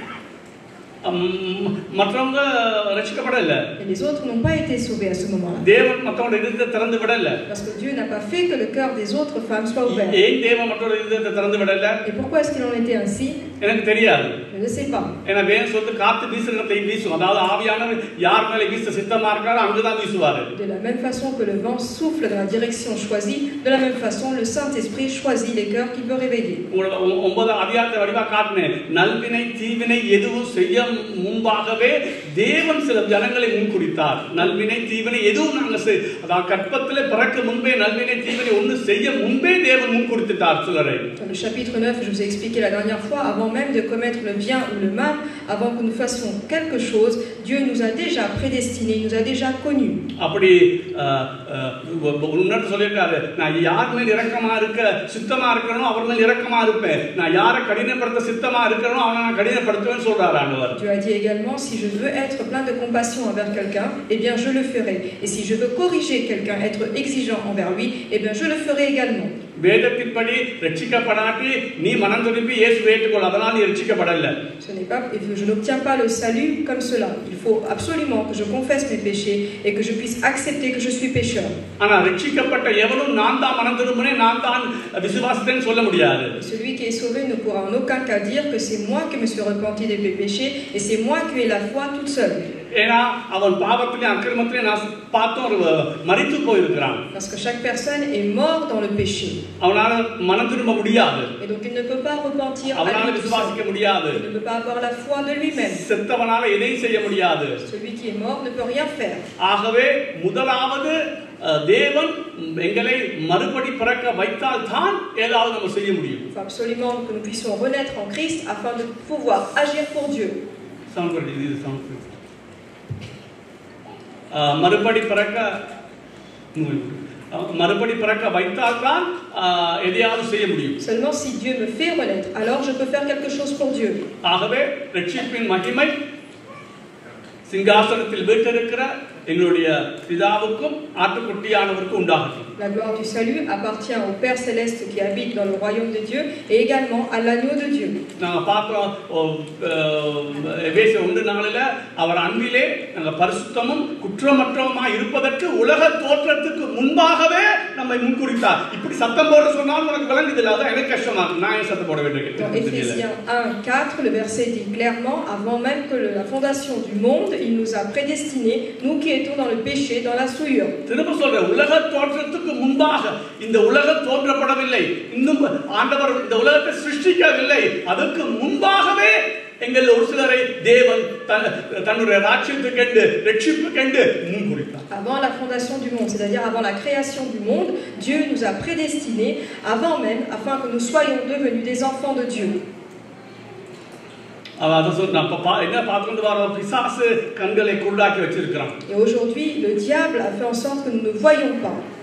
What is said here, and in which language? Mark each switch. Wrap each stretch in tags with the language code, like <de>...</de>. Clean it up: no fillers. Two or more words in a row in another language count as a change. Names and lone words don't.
<ta>மற்றவங்க ரட்சிக்கப்படல.</ta> <fr>Et les autres n'ont pas été sauvés à ce moment-là.</fr> <ta>தேவன் மற்றவங்க இதயத்தை திறந்து விடல.</ta> <fr>Parce que Dieu n'a pas fait que le cœur des autres femmes soit ouvert.</fr> <ta>ஏன் தேவன் மற்றவங்க இதயத்தை திறந்து விடல?</ta> <fr>Et pourquoi est-ce qu'il en était ainsi?</fr> <ta>எனக்கு தெரியாது.</ta> <fr>Je ne sais pas.</fr> <ta>ஏன்னா வேதம் சொல்லுது, காத்து வீசுறதை வீசும், அதாவது ஆவியானவர் யார் மேல வீச சித்தமா இருக்காரோ அங்கதான் வீசுவாரு.</ta> <fr>De la même façon que le vent souffle dans la direction choisie, de la même façon le Saint-Esprit choisit les cœurs qu'il veut réveiller.</fr> <ta>9 அதிகாரத்தை வடிவா காட்டினேன். நல்வினை தீவினை எதுவும் செய்ய முன்பாகவே தேவன் சில ஜனங்களை முன்குறித்தார். நல்வினை தீவினை எதுவும் நாங்க அதாவது கற்பத்திலே பிறக்க முன்பே நல்வினை தீவினை ஒன்று செய்ய முன்பே தேவன் முன்குறித்தார் சிலரை.</ta> <fr>Dans le chapitre 9, je vous ai expliqué la dernière fois, avant même de commettre le bien ou le mal, avant que nous fassions quelque chose, Dieu nous a déjà prédestinés, il nous a déjà connus.</fr> <ta>அப்படி உன்னத சொல்லிருக்காரு, நான் யார் மேல் இரக்கமா இருக்க சித்தமா இருக்கறனோ அவர் மேல் இரக்கமா இருப்பேன், நான் யாரை கடினப்படுத்த சித்தமா இருக்கறனோ அவனை நான் கடினப்படுத்துவேன்னு சொல்றாரு ஆண்டவர்.</ta> <fr>Dieu a dit également, si je veux être plein de compassion envers quelqu'un, eh bien je le ferai. Et si je veux corriger quelqu'un, être exigeant envers lui, eh bien je le ferai également.</fr> <ta>வேதத்தின்படி ரட்சிக்கப்படாட்டி நீ மனம் திரும்பி இயேசுவை ஏற்றுக்கொள், அதனால் நீ ரட்சிக்கப்படல.</ta> <fr>Je n'obtiens pas le salut comme cela. Il faut absolument que je confesse mes péchés et que je puisse accepter que je suis pécheur.</fr> <ta>ஆனா ரட்சிக்கப்பட்ட எவனும் நான் தான் மனம் திரும்பினேன், நான் தான் விசுவாசித்தேன்னு சொல்ல முடியாது.</ta> <fr>Celui qui est sauvé ne pourra en aucun cas dire que c'est moi qui me suis repenti de mes péchés et c'est moi qui ai la foi toute seule.</fr> <ta>ஏனா அவன் பாவத்திலே அக்கிரமத்திலே நான் பார்த்தோம் மரித்து போயிருக்கிறான்.</ta> <fr>Parce que chaque personne est mort dans le péché.</fr> <ta>அவனால மனம் திரும்ப முடியாது.</ta> <fr>Et donc il ne peut pas repentir.</fr> <ta>அவனால விசுவாசிக்க முடியாது.</ta> <fr>Il ne peut pas avoir la foi de lui-même.</fr> <ta>செத்தவனால எதையும் செய்ய முடியாது.</ta> <fr>Celui qui est mort ne peut rien faire.</fr> <ta>ஆகவே முதலாவது தேவன் எங்களை மறுபடி பிறக்க வைத்தால் தான் ஏதாவது நம்ம செய்ய முடியும்.</ta> <fr>Il faut absolument que nous puissions renaître en Christ afin de pouvoir agir pour Dieu.</fr> <ta>மறுபடி பிறக்க வைத்தால் தான் எதையாவது செய்ய முடியும்.</ta> <fr>Seulement si Dieu me fait renaître, alors je peux faire quelque chose pour Dieu.</fr> <ta>ஆகவே ரட்சிப்பின் மகிமை சிங்காசனத்தில் வீற்றிருக்கிற எங்களுடைய பிதாவுக்கும் ஆட்டுக்குட்டியானவருக்கும் உண்டாகட்டும்.</ta> <fr>La gloire du salut appartient au Père céleste qui habite dans le royaume de Dieu et également à l'agneau de Dieu.</fr> <ta>நாங்க பார்த்தோம் எபேசியர் 1:4ல அவர் அன்பிலே நாங்கள் பரிசுத்தமும் குற்றமற்றவமாய் இருப்பதற்கு உலக தோற்றத்துக்கு முன்பாகவே நம்மை முன்குறித்தார். இப்படி சத்தம் போட சொன்னால் எனக்கு விளங்குதில்லை, அதான் எனக்கு கஷ்டமா இருக்கு. நான் ஏன் சத்தம் போட வேண்டியது?</ta> <fr>Dans Éphésiens 1:4, le verset dit clairement, avant même que la fondation du monde, il nous a prédestinés, nous qui étions dans le péché, dans la souillure.</fr> <ta>திரும்ப சொல்றேன், உலக தோற்றத்துக்கு முன்பாக இந்த உலகம் தோன்றப்படவில்லை, இன்னும் ஆண்டவர் இந்த உலகத்தை சிருஷ்டிக்கவில்லை, அதற்கு முன்பாகவே எங்கள் ஒரு சிலரை தேவன் தன்னுடைய ராஜ்யத்துக்கென்று ரட்சிப்புக்கென்று முன்குறித்தார்.</ta> <fr>Avant la fondation du monde, c'est-à-dire avant la création du monde, Dieu nous a prédestinés avant même afin que nous soyons devenus des enfants de Dieu. Et aujourd'hui, le diable a fait en sorte que nous ne voyons pas.</fr>